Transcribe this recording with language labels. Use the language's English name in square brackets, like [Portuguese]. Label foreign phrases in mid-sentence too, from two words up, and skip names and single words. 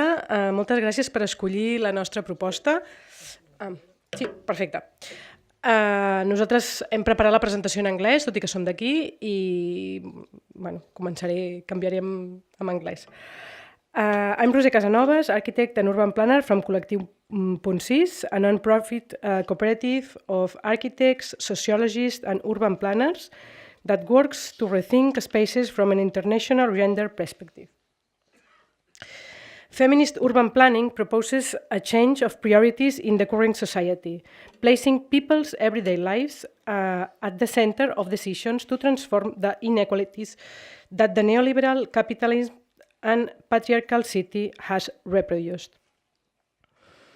[Catalan] Moltes gràcies per escollir la nostra proposta. Sí, perfecte. Nosaltres hem preparat la presentació en anglès, tot i que som d'aquí, i canviaré en anglès. [English] I'm Roser Casanovas, architect and urban planner from Col·lectiu.6, a non-profit cooperative of architects, sociologists and urban planners that works to rethink spaces from an international gender perspective. Feminist urban planning proposes a change of priorities in the current society, placing people's everyday lives at the center of decisions to transform the inequalities that the neoliberal capitalism and patriarchal city has reproduced.